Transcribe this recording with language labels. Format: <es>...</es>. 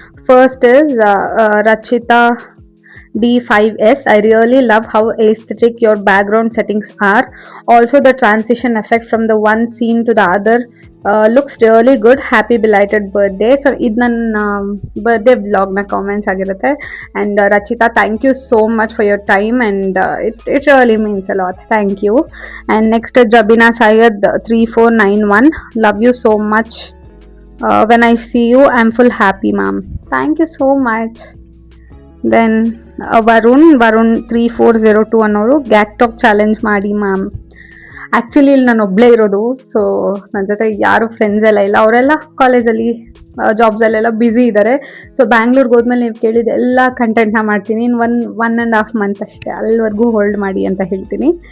<en>First is Rachita D5S. I really love how aesthetic your background settings are. Also the transition effect from the one scene to the other looks really good. Happy belated birthday.</en> <kn>So ಇದು ನನ್ನ birthday ವ್ಲಾಗ್ನ comments ಆಗಿರುತ್ತೆ.</kn> <en>And Rachita, thank you so much for your time and it really means a lot. Thank you. And next Jabina Syed 3491. Love you so much. when I see you I'm full happy ma'am. Thank you so much.</en> <kn>Then Varun 3402 ಅನ್ನೋರು ಗ್ಯಾಕ್ಟಾಕ್ challenge ಮಾಡಿ ma'am. Actually ಇಲ್ಲಿ ನಾನು ಒಬ್ಬಳೇ ಇರೋದು. So ನನ್ನ ಜೊತೆ ಯಾರು friends ಎಲ್ಲ ಇಲ್ಲ, ಅವರೆಲ್ಲ ಕಾಲೇಜಲ್ಲಿ ಜಾಬ್ಸಲ್ಲೆಲ್ಲ ಬ್ಯುಸಿ ಇದ್ದಾರೆ. ಸೊ ಬ್ಯಾಂಗ್ಳೂರ್ಗೆ ಹೋದ್ಮೇಲೆ ನೀವು ಕೇಳಿದ ಎಲ್ಲ ಕಂಟೆಂಟ್ನ ಮಾಡ್ತೀನಿ. ಇನ್ನು 1.5 month ಅಷ್ಟೇ, ಅಲ್ಲಿವರೆಗೂ ಹೋಲ್ಡ್ ಮಾಡಿ ಅಂತ ಹೇಳ್ತೀನಿ.</kn>